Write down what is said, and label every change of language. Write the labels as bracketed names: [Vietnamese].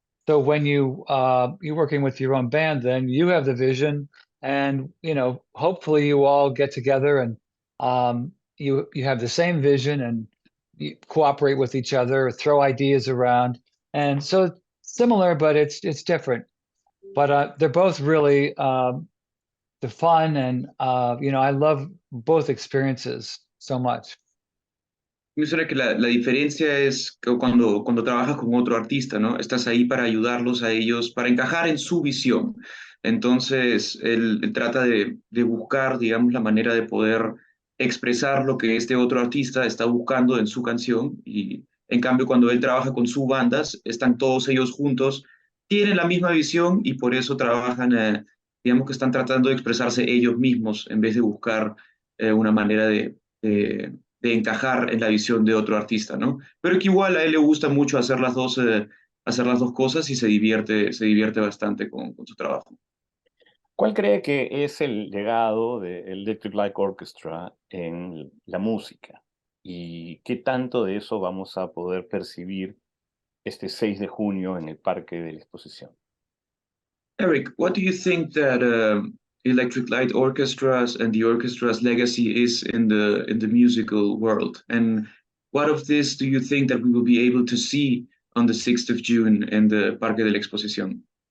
[English] So when you're working with your own band, then you have the vision, and hopefully you all get together and you have the same vision, and you cooperate with each other, throw ideas around, and so it's similar, but it's different. But they're both really the fun, and I love both experiences so much. [Spanish] Menciona que la diferencia es que cuando trabajas con otro artista, ¿no? Estás ahí para ayudarlos a ellos, para encajar en su visión. Entonces, él trata de buscar, digamos, la manera de poder expresar lo que este otro artista está buscando en su canción. Y en cambio, cuando él trabaja con sus bandas, están todos ellos juntos, tienen la misma visión y por eso trabajan, digamos que están tratando de expresarse ellos mismos en vez de buscar una manera de encajar en la visión de otro artista, ¿no? Pero que igual a él le gusta mucho hacer las dos cosas y se divierte bastante con su trabajo. ¿Cuál cree que es el legado de Electric Light Orchestra en la música? ¿Y qué tanto de eso vamos a poder percibir este 6 de junio en el Parque de la Exposición? [English] Eric, what do you think that Electric Light Orchestras and the orchestra's legacy is in the musical world? And what of this do you think that we will be able to see on the 6th of June in the Parque de la Exposición?